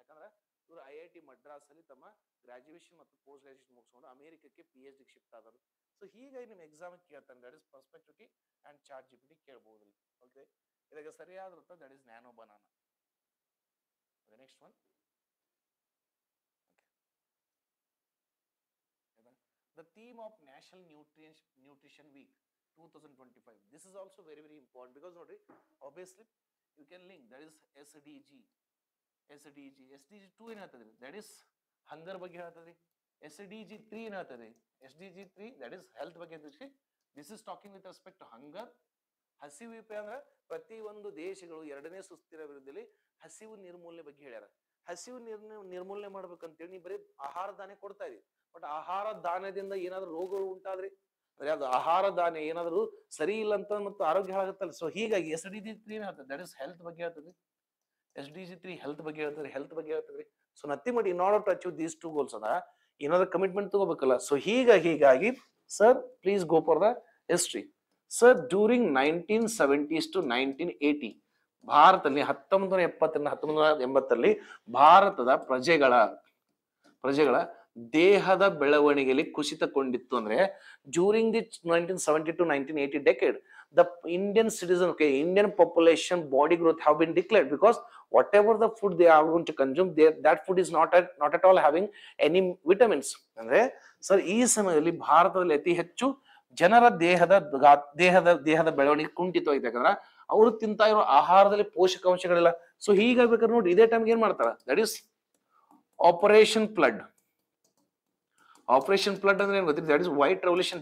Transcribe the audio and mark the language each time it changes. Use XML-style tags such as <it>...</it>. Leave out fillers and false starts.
<kn>ಯಾಕಂದ್ರೆ ಇವರು IIT ಮಡ್ರಾಸ್ ಅಲ್ಲಿ ತಮ್ಮ ಗ್ರಾಜುಯೇಷನ್ ಮತ್ತು ಪೋಸ್ಟ್ ಗ್ರಾಜುಯೇಷನ್ ಮುಗಿಸ್ಕೊಂಡು ಅಮೆರಿಕಕ್ಕೆ PhD ಶಿಫ್ಟ್ ಆದರು. ಸೊ ಹೀಗಾಗಿ ನಿಮ್ ಎಕ್ಸಾಮ್ ಕೇಳ್ತಾನೆ</kn> <en>that is perspective and Chat GPT</en> <kn>ಕೇಳಬಹುದು. ಓಕೆ ಇದಕ್ಕೆ ಸರಿಯಾದ ಉತ್ತರ</kn> <en>That is Nano Banana. Next one the theme of National Nutrition Week 2025. This is also very important because</en> <kn>nodri</kn> <en>obviously you can link that is SDG 2</en> <kn>ಏನು ಹೇಳ್ತದೆ</kn> <en>that is hunger</en> <kn>ಬಗ್ಗೆ ಹೇಳ್ತದೆ. SDG 3 ಏನು ಹೇಳ್ತದೆ, SDG 3</kn> <en>that is health</en> <kn>ಬಗ್ಗೆ ಹೇಳ್ತದೆ.</kn> <en>This is talking with respect to hunger.</en> <kn>ಹಸಿವು ಅಂದ್ರೆ ಪ್ರತಿ ಒಂದು ದೇಶಗಳು 2ನೇ ಸುಸ್ಥಿರ ವಿರುದ್ಧದಲ್ಲಿ ಹಸಿವು ನಿರ್ಮೂಲನೆ ಬಗ್ಗೆ ಹೇಳ್ಯಾರ. ಹಸಿವು ನಿರ್ಮೂಲನೆ ಮಾಡ್ಬೇಕಂತೇಳಿ ನೀವು ಬರೀ ಆಹಾರ ಧಾನ್ಯ ಕೊಡ್ತಾ ಇದೀವಿ. ಬಟ್ ಆಹಾರ ಧಾನ್ಯದಿಂದ ಏನಾದ್ರು ರೋಗಗಳು ಉಂಟಾದ್ರಿ ಅಂದ್ರೆ ಅದು ಆಹಾರ ಧಾನ್ಯ ಏನಾದ್ರು ಸರಿ ಇಲ್ಲ ಅಂತ ಮತ್ತು ಆರೋಗ್ಯ ಹಾಳಾಗುತ್ತಲ್ಲ. ಸೊ ಹೀಗಾಗಿ SDG 3 ಹೇಳ್ತದೆ</kn> <en>that is health</en> <kn>ಬಗ್ಗೆ ಹೇಳ್ತದೆ. SDG 3 ಹೆಲ್ತ್ ಬಗ್ಗೆ ಹೇಳ್ತದ್ರಿ.</kn> <en>so nothing but in order to achieve these 2 goals</en> <kn>ಅದ ಏನಾದ್ರು ಕಮಿಟ್ಮೆಂಟ್ ತಗೋಬೇಕಲ್ಲ.</kn> <en>so</en> <kn>ಹೀಗಾಗಿ</kn> <en>Sir please go for the history. Sir during 1970s to 1980</en> <kn>ಭಾರತದಲ್ಲಿ 1970ರಿಂದ 1980 ಭಾರತದ ಪ್ರಜೆಗಳ ದೇಹದ ಬೆಳವಣಿಗೆಯಲ್ಲಿ ಕುಸಿತಗೊಂಡಿತ್ತು. ಅಂದ್ರೆ</kn> <en>During the 1970 to 1980 decade the Indian citizen Indian population body growth have been declared because whatever the food they are going to consume that food is not at all having any vitamins.</en> <kn>ಅಂದ್ರೆ sir ಈ ಸಮಯದಲ್ಲಿ ಭಾರತದಲ್ಲಿ ಅತಿ ಹೆಚ್ಚು ಜನರ ದೇಹದ ಬೆಳವಣಿಗೆ ಕುಂಠಿತವಾಗಿದೆ. ಯಾಕಂದ್ರೆ ಅವರು ತಿಂತಾ ಇರೋ ಆಹಾರದಲ್ಲಿ ಪೋಷಕಾಂಶಗಳಿಲ್ಲ. ಸೊ ಹೀಗಾಗ್ಬೇಕಾದ್ರೆ ನೋಡಿ ಇದೇ ಟೈಮ್ಗೆ ಏನ್ ಮಾಡ್ತಾರ</kn> <en>that is Operation Flood</en> <kn>ಅಂದ್ರೆ ಏನ್ ಗೊತ್ತಿದೆ</kn> <en>That is white revolution.</en>